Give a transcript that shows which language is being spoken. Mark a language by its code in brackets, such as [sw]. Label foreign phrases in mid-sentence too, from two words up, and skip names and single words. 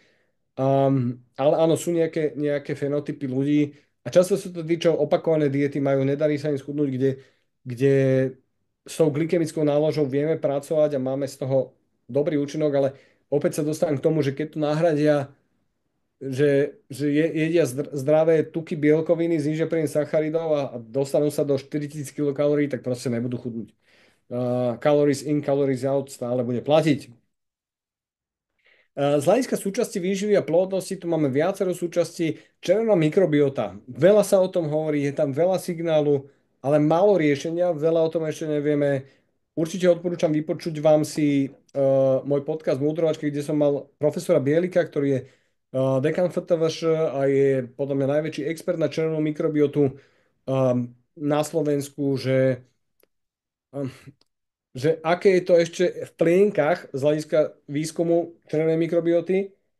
[sk] Ale áno, sú nejaké fenotypy ľudí a často sú to tí, čo opakované diety majú, nedarí sa im schudnúť, kde s tou glykemickou náložou vieme pracovať a máme z toho dobrý účinok, ale opäť sa dostanem k tomu, že keď to nahradia, jedia zdravé tuky, bielkoviny, znižia príjem sacharidov a dostanú sa do 4000 kilokalórií, tak proste nebudú chudnúť. [en] Calories in, calories out [sk] stále bude platiť. Z hľadiska súčasti výživy a plodnosti tu máme viacero súčastí. Červená mikrobiota. Veľa sa o tom hovorí, je tam veľa signálu, ale málo riešenia. Veľa o tom ešte nevieme. Určite odporúčam vypočuť vám si môj podcast Múdrovačky, kde som mal profesora Bielika, ktorý je dekan FTVŠ a je podľa mňa najväčší expert na červenú mikrobiotu na Slovensku, um, že aké je to ešte v plienkach z hľadiska výskumu červenej mikrobioty.